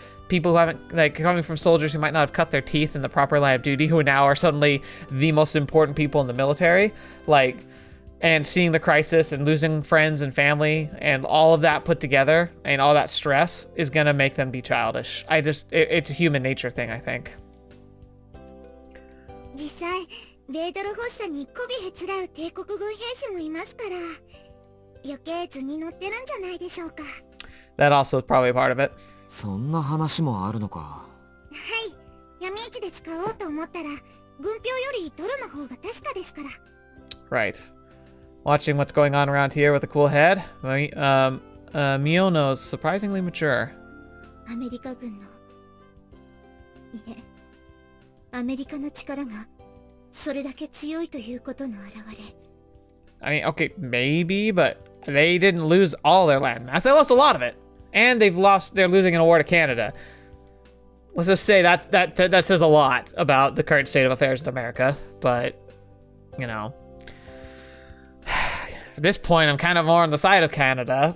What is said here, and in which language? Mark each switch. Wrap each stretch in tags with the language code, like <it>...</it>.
<en>People who haven't, like, coming from soldiers who might not have cut their teeth in the proper line of duty, who now are suddenly the most important people in the military, like, and seeing the crisis and losing friends and family and all of that put together and all that stress is gonna make them be childish. It's a human nature thing, I think.</en> <ja>実際ベイドル発作に媚びへつらう帝国軍兵士もいますから余計図に乗ってるんじゃないでしょうか</ja> <en>That also is probably a part of it.</en> <ja>そんな話もあるのか。はい闇市で使おうと思ったら軍票よりドルの方が確かですから</ja> <en>Right. Watching what's going on around here with a cool head. Miono's surprisingly mature.</en> <ja>アメリカ軍のいえアメリカの力がそれだけ強いということの表れ</ja> <en>I mean, okay, maybe, but they didn't lose all their land mass. They lost a lot of it. And they're losing in a war to Canada. Let's just say that says a lot about the current state of affairs in America. But, you know, at this point, I'm kind of more on the side of Canada.</en>